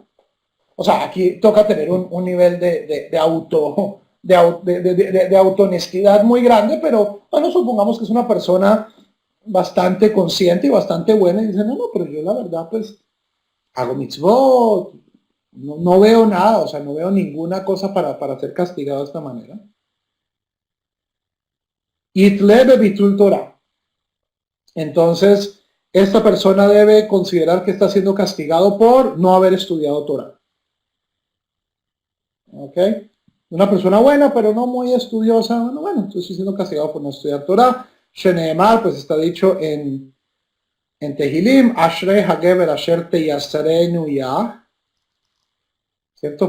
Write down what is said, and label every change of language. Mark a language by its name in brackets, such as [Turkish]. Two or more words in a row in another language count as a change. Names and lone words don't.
[Spanish] O sea, aquí toca tener un nivel de autohonestidad muy grande, pero bueno, supongamos que es una persona bastante consciente y bastante buena y dice, no, pero yo la verdad pues hago mitzvot, no veo nada, o sea, no veo ninguna cosa para ser castigado de esta manera. [Hebrew] יתלה בביטול תורה. [Spanish] Entonces, esta persona debe considerar que está siendo castigado por no haber estudiado Torah. ¿Ok? Una persona buena, pero no muy estudiosa, bueno, entonces estoy siendo castigado por no estudiar Torah. Sheneemar, pues está dicho en Tehilim, [Hebrew] אשרי הגבר אשר תיסרנו יה, [Spanish] ¿cierto?